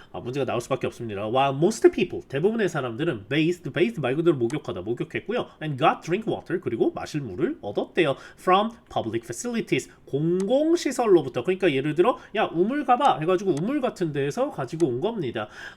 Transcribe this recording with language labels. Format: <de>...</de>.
<ko>문제가 나올 수밖에 없습니다.</ko> <en>While most people,</en> <ko>대부분의 사람들은 bathed 말 그대로 목욕했고요.</ko> <en>And got drink water,</en> <ko>그리고 마실 물을 얻었대요.</ko> <en>From public facilities, 공공시설로부터.</en> <ko>그러니까 예를 들어, 야, 우물 가봐 해가지고 우물 같은 데에서 가지고 온 겁니다.</ko>